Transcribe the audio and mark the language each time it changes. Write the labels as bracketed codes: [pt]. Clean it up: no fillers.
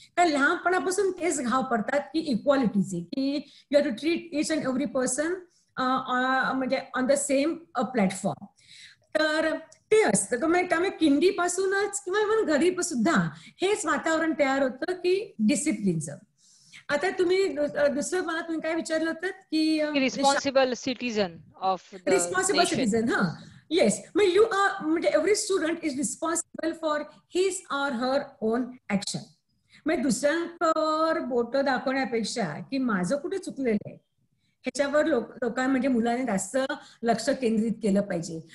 [mr] कारण लहानपणापासून तेच घाव पडतात की इक्वालिटीचे, की [en] you have to treat each and every person [mr] म्हणजे [en] On the same platform. [mr] तर ते असतं. त्यामुळे किंडीपासूनच किंवा इव्हन घरी सुद्धा हेच वातावरण तयार होतं की डिसिप्लिनचं. आता तुम्ही दुसरं मला तुम्ही काय विचारलं होतं की [en] Responsible citizen of the responsible citizen. हा, yes. म्हणजे you are, म्हणजे every student is responsible for his or her own action. [mr] म्हणजे दुसऱ्यांवर बोट दाखवण्यापेक्षा की माझं कुठे चुकलेलं आहे ह्याच्यावर लोकांना म्हणजे मुलांनी जास्त लक्ष केंद्रित केलं पाहिजे.